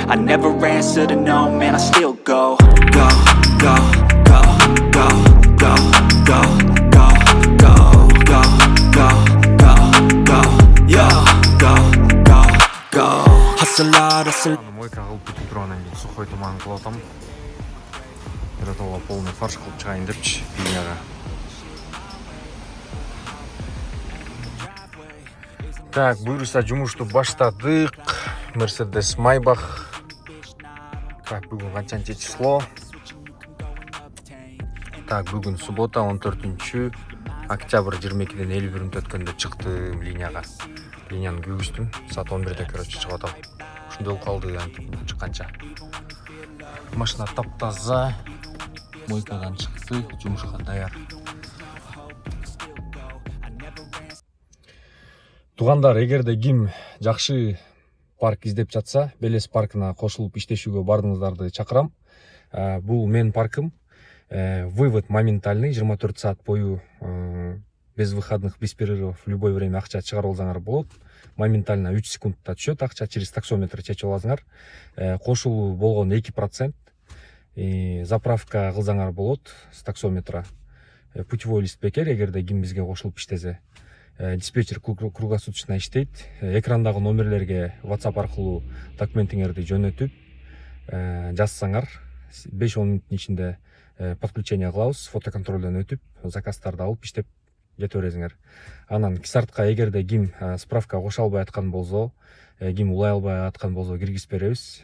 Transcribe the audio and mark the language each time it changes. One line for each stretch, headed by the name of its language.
English: I never answer to no, man, I still go. Go, go, go, go, go, go, go, go, go, go, go, go, yo, go, go, go. Hustle hard, hustle.
Kyrgyz: Мойка кылып бүтүп тургандан кийин сухой туман кылып атам. Биротолго полный фарш кылып чыгайын депчи линияга. Так, буюрса жумушту баштадык. Mercedes Maybach. Так, бүгүн канчанчы число? Так, бүгүн суббота 14 октябрь 22-ден 51 өткөндө чыктым линияга. Линияны күйгүздүм. Саат 11-де короче чыгып атам. Ушундай болуп калды чыкканча. Машина таптаза. Мойкадан чыкты, жумушка даяр. Тугандар, эгерде ким жакшы парк издеп жатса, Белес паркына кошулуп иштешүүгө бардыңыздарды чакырам. Бул менин паркым.
Russian: Вывод моментальный,
Kyrgyz: 24 саат бою
Russian: без выходных, без перерывов, в любое время
Kyrgyz: акча чыгарып алсаңар болот. Моментально 3 секундта түшөт акча,
Russian: через таксометр
Kyrgyz: чечип аласыңар. Кошулуу болгон 2%. Заправка кылсаңар болот
Russian: с таксометра.
Kyrgyz: Путевой лист бекер, эгерде ким бизге кошулуп иштесе. Диспетчер круглосуточно иштейт. Экрандагы номерлерге WhatsApp аркылуу документиңерди жөнөтүп жазсаңар, 5-10 мүнөттүн ичинде подключение кылабыз, фотоконтролдон өтүп, заказдарды алып иштеп кете бересиңер. Анан кисартка эгерде ким справка кошо албай аткан болсо, ким улай албай аткан болсо киргизип беребиз.